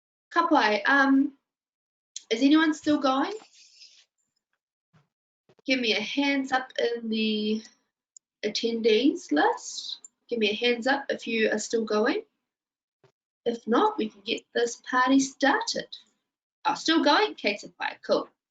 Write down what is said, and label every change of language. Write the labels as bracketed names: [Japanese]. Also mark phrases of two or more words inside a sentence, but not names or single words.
[Māori] Ka pai, [English] is anyone still going? Give me a hands up in the attendees list. Give me a hands up if you are still going. If not, we can get this party started. Oh, still going? [Māori] Kei te pai, [English] cool.